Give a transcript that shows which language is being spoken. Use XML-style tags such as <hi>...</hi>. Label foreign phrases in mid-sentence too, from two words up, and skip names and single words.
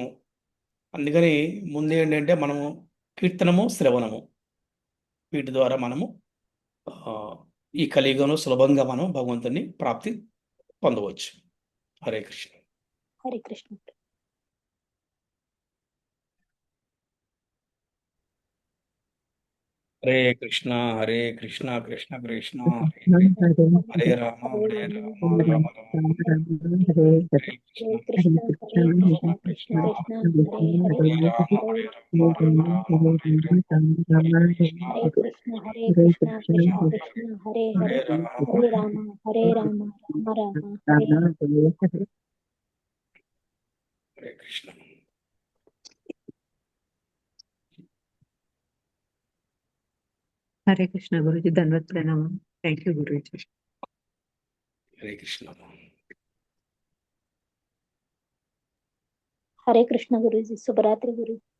<te>అందుకని ముందు ఏంటంటే మనము కీర్తనము, శ్రవణము, వీటి ద్వారా మనము ఈ కలియుగంలో సులభంగా మనం భగవంతుని ప్రాప్తి పొందవచ్చు.</te> <sa>హరే కృష్ణ. హరే కృష్ణ. హరే కృష్ణ, హరే కృష్ణ, కృష్ణ కృష్ణ హరే రామ, హరే రామ, రామ రామ హరే హరే కృష్ణ, కృష్ణ. హరే కృష్ణ, కృష్ణ కృష్ణ హరే హరే. హరే రామ, హరే రామ, రామ రామ హరే కృష్ణ, హరే కృష్ణ. హరే కృష్ణ, కృష్ణ కృష్ణ హరే హరే. హరే రామ, హరే రామ, హరే రామ, రామ రామ హరే. హరే కృష్ణ.</sa> <te>హరే కృష్ణ గురుజీ. ధన్యవాద ప్రణామం.</te> <en>thank you గురుజీ.</en> <te>హరే కృష్ణ. హరే కృష్ణ గురూజీ. శుభరాత్రి గురు.</te>